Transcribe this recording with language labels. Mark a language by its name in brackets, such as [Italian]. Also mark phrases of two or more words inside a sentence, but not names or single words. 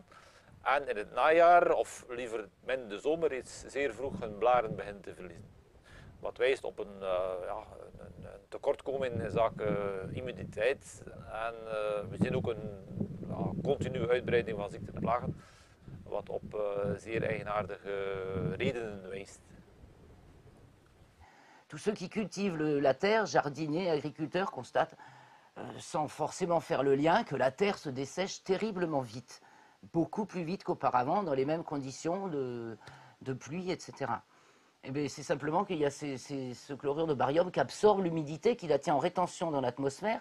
[Dutch] En in het najaar, of liever in de zomer, reeds zeer vroeg hun blaren beginnen te verliezen. Wat wijst op een tekortkoming in zaken immuniteit. En we zien ook een continue uitbreiding van ziekteplagen, wat op zeer eigenaardige redenen wijst. [French] Tous ceux qui cultivent la terre, jardiniers, agriculteurs, constatent, sans forcément faire le lien, que la terre se dessèche terriblement vite. Beaucoup plus vite qu'auparavant, dans les mêmes conditions de pluie, etc. Eh bien, c'est simplement qu'il y a ce chlorure de barium qui absorbe l'humidité, qui la tient en rétention dans l'atmosphère.